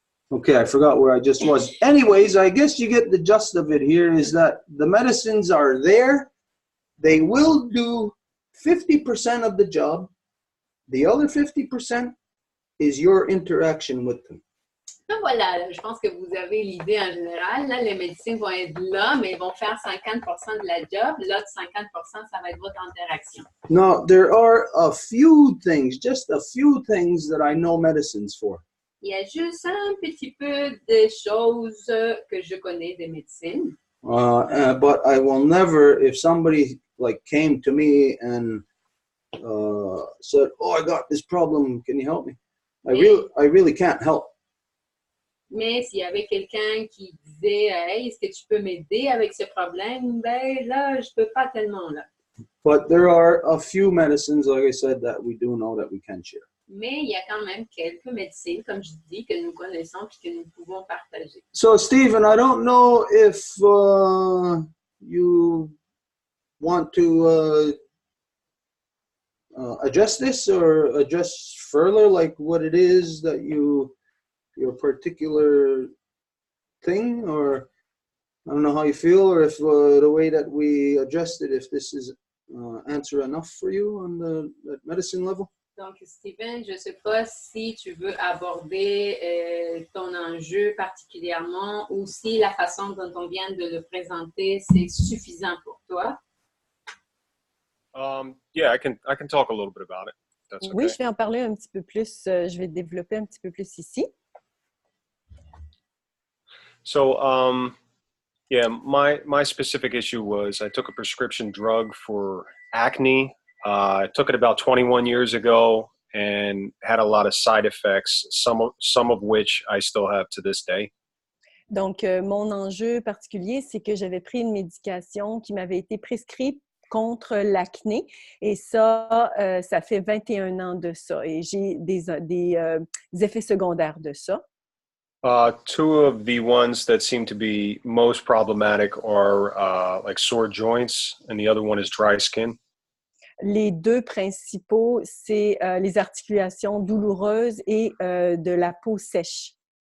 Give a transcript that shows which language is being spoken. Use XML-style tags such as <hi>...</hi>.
<en>Okay, I forgot where I just was. Anyways, I guess you get the gist of it here is that the medicines are there. They will do 50% of the job. The other 50% is your interaction with them.</en> <fr>Donc voilà, je pense que vous avez l'idée en général. Là, les médecins vont être là, mais ils vont faire 50% de la job. L'autre 50%, ça va être votre interaction.</fr> <en>Now, there are a few things, just a few things that I know medicines for.</en> <fr>Il y a juste un petit peu de choses que je connais des médecines.</fr> <en>But I will never, if somebody like came to me and said, "Oh, I got this problem. Can you help me?" I really can't help.</en> <fr>Mais s'il y avait quelqu'un qui disait, hey, est-ce que tu peux m'aider avec ce problème? Ben là, je peux pas tellement là.</fr> <en>But there are a few medicines, like I said, that we do know that we can share.</en> <fr>Mais il y a quand même quelques médecines, comme je dis, que nous connaissons et que nous pouvons partager.</fr> <en>So, Stephen, I don't know if you want to adjust this or adjust further, like what it is that your particular thing, or I don't know how you feel, or if the way that we adjust it, if this is answer enough for you on the medicine level.</en> <fr>Donc, Stephen, je ne sais pas si tu veux aborder ton enjeu particulièrement ou si la façon dont on vient de le présenter, c'est suffisant pour toi.</fr> <en>Yeah, I can talk a little bit about it. That's okay.</en> <fr>Oui, je vais en parler un petit peu plus. Je vais développer un petit peu plus ici.</fr> <en>So, yeah, my specific issue was I took a prescription drug for acne. I took it about 21 years ago and had a lot of side effects, some of which I still have to this day.</en> <fr>Donc, mon enjeu particulier, c'est que j'avais pris une médication qui m'avait été prescrite contre l'acné. Et ça, ça fait 21 ans de ça. Et j'ai des effets secondaires de ça.</fr> <en>Two of the ones that seem to be most problematic are like sore joints, and the other one is dry skin.</en> <fr>Les deux principaux, c'est les articulations douloureuses et de la peau sèche.</fr>